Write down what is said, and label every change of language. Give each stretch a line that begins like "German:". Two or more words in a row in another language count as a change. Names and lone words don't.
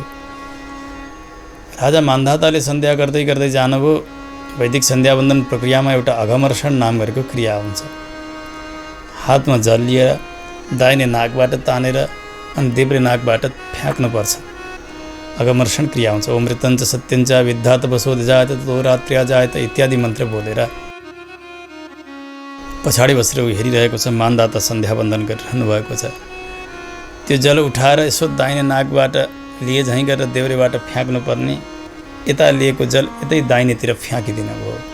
Nepali: राजा मानधाताले सन्ध्या गर्दै गर्दै जानुभयो। वैदिक सन्ध्यावन्दन प्रक्रियामा एउटा अघमर्षण नाम गरेको क्रिया हुन्छ। हातमा जल लिएर दाहिने नाकबाट तानेर अनि देब्रे नाकबाट फ्याँक्नुपर्छ। अघमर्षण क्रिया हुन्छ।
Sanskrit: ओम मृतञ्च सत्यञ्च विद्धात वसोद जायत तो रात्र्या जायत
Nepali: इत्यादि मन्त्र बोलेर पछाडि बसेर हेरिरहेको छ। मानधाता सन्ध्यावन्दन गरिरहनु भएको छ। त्यो जल उठाएर यसो दाहिने नाकबाट लिए झैँ गरेर देब्रेबाट फ्याँक्नुपर्ने, यता लिएको जल यतै दाहिनेतिर फ्याँकिदिनु भयो।